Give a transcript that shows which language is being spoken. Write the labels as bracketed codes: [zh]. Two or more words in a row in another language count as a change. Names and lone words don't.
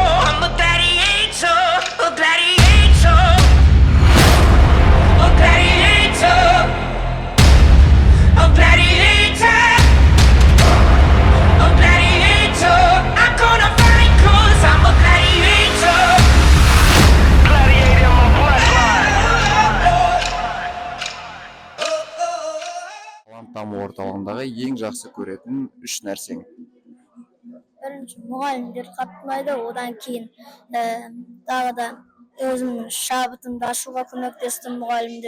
[en] I'm a gladiator, a gladiator, a gladiator, a gladiator, a gladiator. I'm gonna fight 'cause I'm a gladiator. Gladiator in my bloodline. [kk] Талант даму орталығындағы ең жақсы көретін 3 нәрсең. Бірінші мұғалімдер қатты ұнайды, одан кейін тағы да өзімнің шабытымды ашуға көмектесті мұғалімдер.